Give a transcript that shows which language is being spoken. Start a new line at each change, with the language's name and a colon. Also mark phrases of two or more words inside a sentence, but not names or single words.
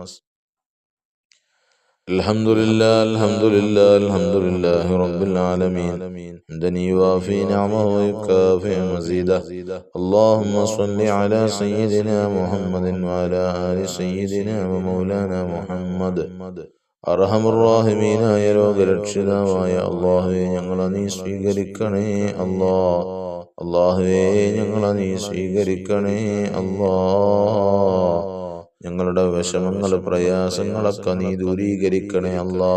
Arabic: الحمد لله الحمد لله الحمد لله رب العالمين حمدا يوافي نعمه ويكافئ مزيده اللهم صل على سيدنا محمد وعلى آل سيدنا ومولانا محمد
Malayalam: അർഹമുർറാഹിമീനായ ലോകരക്ഷിതാവായ അല്ലാഹുവേ, ഞങ്ങളെ നീ സ്വീകരിക്കണേ അല്ലാ. അല്ലാഹുവേ, ഞങ്ങളെ നീ സ്വീകരിക്കണേ അല്ലാ. ഞങ്ങളുടെ വിഷമങ്ങൾ പ്രയാസങ്ങളൊക്കെ നീ ദൂരീകരിക്കണേ അല്ലാ.